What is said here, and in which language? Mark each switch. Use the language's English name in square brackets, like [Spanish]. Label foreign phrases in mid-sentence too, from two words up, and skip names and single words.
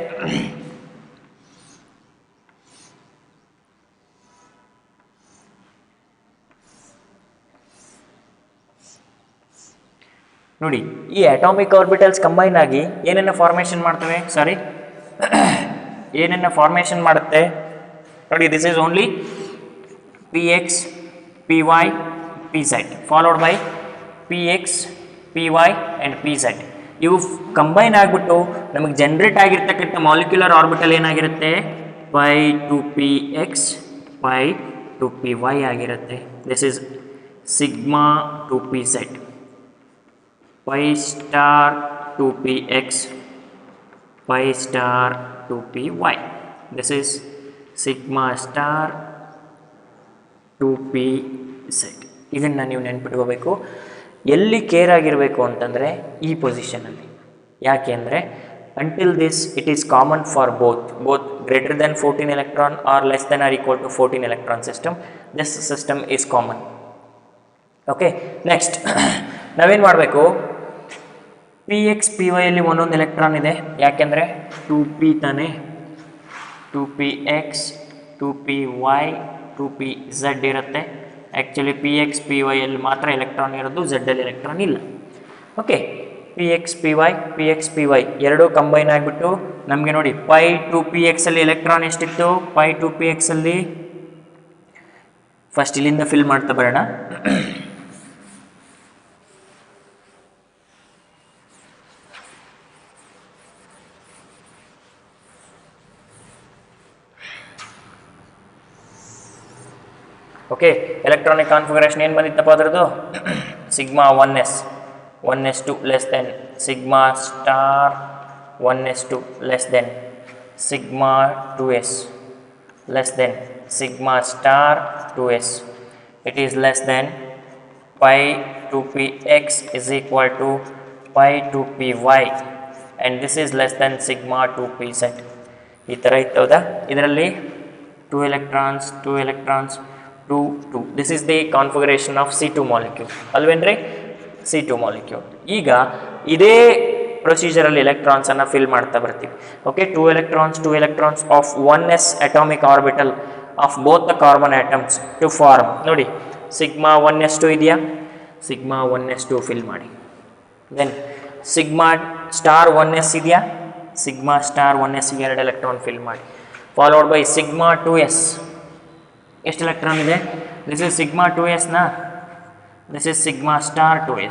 [Kannada] ನೋಡಿ, ಈ [English] atomic orbitals combine [Kannada] ಆಗಿ ಏನೇನು ಫಾರ್ಮೇಷನ್ ಮಾಡ್ತವೆ? ಸಾರಿ, ಏನೇನು ಫಾರ್ಮೇಷನ್ ಮಾಡುತ್ತೆ ನೋಡಿ. [English] This is only px, py, pz followed by px, py and pz. [Kannada] ಇವು ಕಂಬೈನ್ ಆಗಿಬಿಟ್ಟು ನಮಗೆ ಜನರೇಟ್ ಆಗಿರ್ತಕ್ಕಂಥ [English] molecular orbital [Kannada] ಏನಾಗಿರುತ್ತೆ? pi 2px, pi 2py ಆಗಿರುತ್ತೆ. [English] This is sigma 2pz, pi star 2px, pi star 2py. This is sigma star 2pz. [Kannada] ಇದನ್ನು ನೀವು ನೆನ್ಪಿಟ್ಕೋಬೇಕು. ಎಲ್ಲಿ ಕೇರ್ ಆಗಿರಬೇಕು ಅಂತಂದರೆ ಈ ಪೊಸಿಷನಲ್ಲಿ. [English] ಯಾಕೆ ಅಂದರೆ until this it is common for both greater than 14 electron or less than or equal to 14 electron system. This system is common. Okay, next ನಾವೇನು ಮಾಡಬೇಕು? [Kannada] px, py ಅಲ್ಲಿ ಒಂದೊಂದು ಎಲೆಕ್ಟ್ರಾನ್ ಇದೆ. ಯಾಕೆಂದರೆ 2p ತಾನೇ, 2px, 2py, 2pz ಇರುತ್ತೆ. ಆ್ಯಕ್ಚುಲಿ px, py ಅಲ್ಲಿ ಮಾತ್ರ ಎಲೆಕ್ಟ್ರಾನ್ ಇರೋದು, z ಅಲ್ಲಿ ಎಲೆಕ್ಟ್ರಾನ್ ಇಲ್ಲ. ಓಕೆ, px, py, px, py ಎರಡೂ ಕಂಬೈನ್ ಆಗಿಬಿಟ್ಟು ನಮಗೆ ನೋಡಿ pi 2px ಅಲ್ಲಿ ಎಲೆಕ್ಟ್ರಾನ್ ಎಷ್ಟಿತ್ತು? pi 2px ಅಲ್ಲಿ ಫಸ್ಟ್ ಇಲ್ಲಿಂದ ಫಿಲ್ ಮಾಡ್ತಾ ಬರೋಣ. ಓಕೆ, [English] electronic configuration [Kannada] ಏನು ಬಂದಿತ್ತಪ್ಪ ಅದರದ್ದು? [English] sigma 1s, 1s2 less than sigma star 1s2 less than sigma 2s less than sigma star 2s. It is less than pi 2px is equal to pi 2py and this is less than sigma 2pz. [Kannada] ಈ ಥರ ಇತ್ತು, ಹೌದಾ? ಇದರಲ್ಲಿ 2 electrons, 2 electrons, 2 2. [English] This is the configuration of C2 molecule ಅಲ್ವೇನ್ರಿ C2 molecule. [Kannada] ಈಗ ಇದೇ ಪ್ರೊಸೀಜರಲ್ಲಿ ಎಲೆಕ್ಟ್ರಾನ್ಸ್ ಅನ್ನು ಫಿಲ್ ಮಾಡ್ತಾ ಬರ್ತೀವಿ. [English] ಓಕೆ, 2 electrons of 1s atomic orbital of both the carbon atoms to form. [Kannada] ನೋಡಿ ಸಿಗ್ಮಾ 1s2 ಇದೆಯಾ, ಸಿಗ್ಮಾ 1s2 ಫಿಲ್ ಮಾಡಿ. ದೆನ್ [English] sigma star 1s [Kannada] ಇದೆಯಾ, [English] sigma star 1s [Kannada] ಗೆ 2 ಎಲೆಕ್ಟ್ರಾನ್ ಫಿಲ್ ಮಾಡಿ. [English] followed by sigma 2s, [Kannada] ಎಷ್ಟು ಎಲೆಕ್ಟ್ರಾನ್ ಇದೆ? [English] This is sigma 2s ನಾ, This is sigma star 2s.